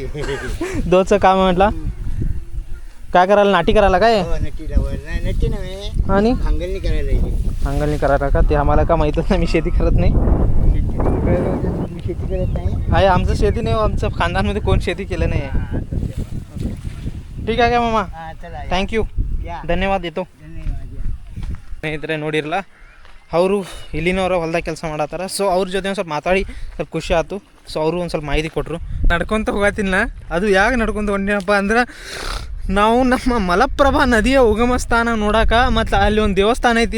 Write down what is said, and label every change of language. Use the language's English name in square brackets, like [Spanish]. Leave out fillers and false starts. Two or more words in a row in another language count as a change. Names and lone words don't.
[Marathi] दोचं काम म्हटलं. काय करायला? नाटी करायला काय? नटी नव्हे, आणि अंगलनी करायला. अंगलनी करायला का? ते आम्हाला का माहीतच नाही. मी शेती करत नाही. शेती करत नाही आहे, आमचं शेती नाही. आमचं खानदानमध्ये कोण शेती केलं नाही आहे. ठीक आहे का ಮಾಮಾ? [English] thank you, [Marathi] ಧನ್ಯವಾದ. [Kannada] ಇತ್ತು ಸ್ನೇಹಿತರೆ ನೋಡಿರಲ್ಲ, ಅವರು ಇಲ್ಲಿನವರ ಹೊಲ್ದಾಗ ಕೆಲಸ ಮಾಡತ್ತಾರ. ಸೊ ಅವ್ರ ಜೊತೆ ಒಂದು ಸ್ವಲ್ಪ ಮಾತಾಡಿ ಸ್ವಲ್ಪ ಖುಷಿ ಆಯ್ತು. ಸೊ ಅವರು ಒಂದು ಸ್ವಲ್ಪ ಮಾಹಿತಿ ಕೊಟ್ಟರು. ನಡ್ಕೊತ ಹೋಗತ್ತಿಲ್ಲ, ಅದು ಯಾಕೆ ನಡ್ಕೊತ ಹೊಂಟಿನಪ್ಪ ಅಂದ್ರೆ ನಾವು ನಮ್ಮ ಮಲಪ್ರಭಾ ನದಿಯ ಉಗಮ ಸ್ಥಾನ ನೋಡಾಕ ಮತ್ತು ಅಲ್ಲಿ ಒಂದು ದೇವಸ್ಥಾನ ಐತಿ.